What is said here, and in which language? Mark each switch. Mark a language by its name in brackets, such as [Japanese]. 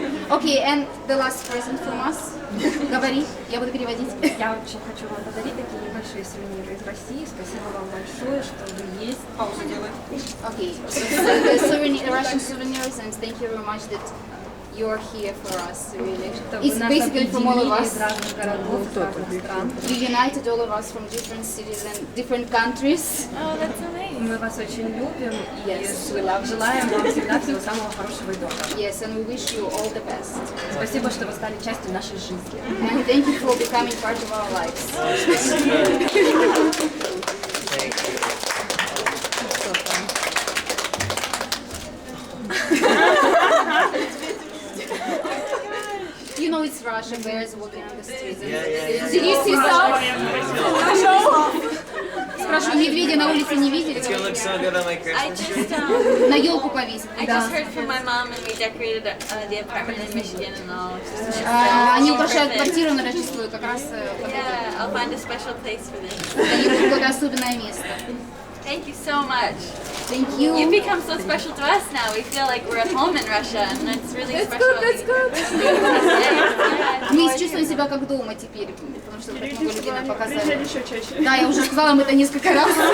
[English] Okay, and the last present from us. [Russian] Говори, я буду переводить. Я очень хочу вам подарить такие небольшие сувениры из России. Спасибо вам большое, что вы есть. Паузу делай. [English] Okay, so the Russian souvenirs, and thank you very much that you're here for us. Really, it's basically from all of us. [Russian] Из разных городов, из разных стран. [English] You united all of us from different cities and different countries. Oh, that's amazing. [Russian] Мы вас очень любим и [English] Yes, we love you. [Russian] желаем вам всегда всего самого хорошего и доброго. [English] Yes, and we wish you all the best. [Russian] Спасибо, что вы стали частью нашей жизни. [English] And thank you for becoming part of our lives. Thank you. You know it's Russia, bears walking on the streets. Yeah. Did you see some? [Russian] Спрашиваю, медведя на улице не видели? [English] It's gonna look so good on my I Christmas tree. just [Russian] На елку повесить. [English] I just heard from my mom, and we decorated the apartment in Michigan and all. [Russian] Они украшают квартиру на Рождество, и как раз [English] Yeah, I'll find a special place for this. [Russian] для них какое-то особенное место. [English] Thank you so much. Thank You've you. become so special to us now. We feel like we're at home in Russia, and it's really special. That's good. Yeah. [Russian] Мы чувствуем себя как дома теперь, потому что так много людей нам показали. Да, я уже сказала им это несколько раз.